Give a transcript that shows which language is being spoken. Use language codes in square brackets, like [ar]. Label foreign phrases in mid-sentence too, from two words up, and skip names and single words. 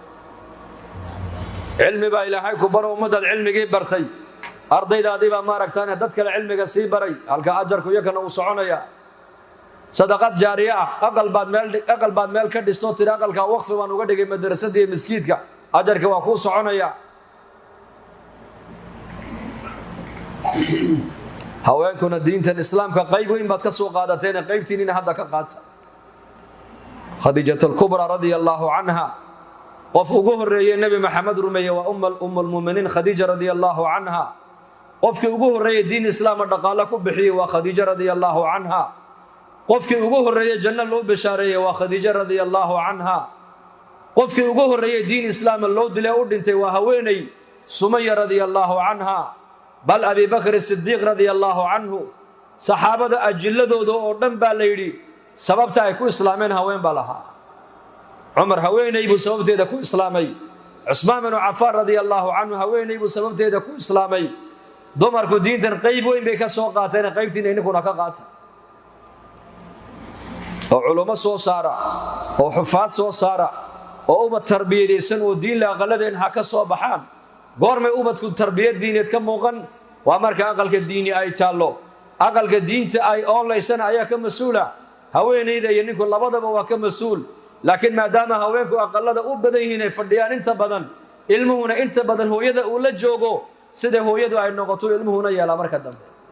[so] cilmi baa ilaahay ku baro ummaddaad cilmigii bartay ardaydaadii baa maaragtaane dad kale cilmiga sii baray halka ajarku iyakana uu soconayaa sadaqad jaariye ah aqal baad meel ka dhistoo tiri aqalkaa waqfi baan uga dhigay madrasadda iyo miskiidka ajarka waa kuu soconaya haweenkuna diintan islaamka qayb weyn baad ka soo qaadateen qaybtiinina hadda ka qaata khadiijatu al-kubra [ar] رضي الله عنها [so] qof ugu horeeyay nabi maxamed rumeeyay waa [ar] أم المؤمنين [so] khadiija radiyallahu anha qofkii ugu horeeyay diin islaam dhaqaale ku bixiyay waa khadiija [ar] رضي الله عنها [so] qofkii ugu horeeyay janno loo bishaareeyay waa khadiija [ar] رضي الله عنها [so] qofkii ugu horeeyay diin islaam loo dilay u dhintay waa haweenay sumayya [ar] رضي الله عنها [so] bal abi bakr as-siddiq [ar] رضي الله عنه [so] saxaabada ajiladooda oo dhan baa la yiri sababta ay ku islaameen haween baa lahaa umar haweenay buu sababteeda ku islaamay usmaan ibn affan [ar] رضي الله عنه [so] haweenay buu sababteeda ku islaamay dumarku diintan qayb weyn bay ka soo qaateen qaybtiina inkuna ka qaatay oo culimo soo saara oo xufaad soo saara oo ubad tarbiyadeysan oo diin la aqaladeen ha ka soo baxaan goormay ubadku tarbiyad diineed ka muuqan waa marka aqalka diini ay taalo aqalka diinta ay oolaysan ayaa ka masuula haweenayda iyo ninku labadaba waa ka masuul laakiin maadaama haweenku aqalada u badan yihiin ay fadhiyaan inta badan ilmuhuna inta badan hooyada uu la joogo sida hooyadu ay noqoto ilmuhuna yeela marka dambe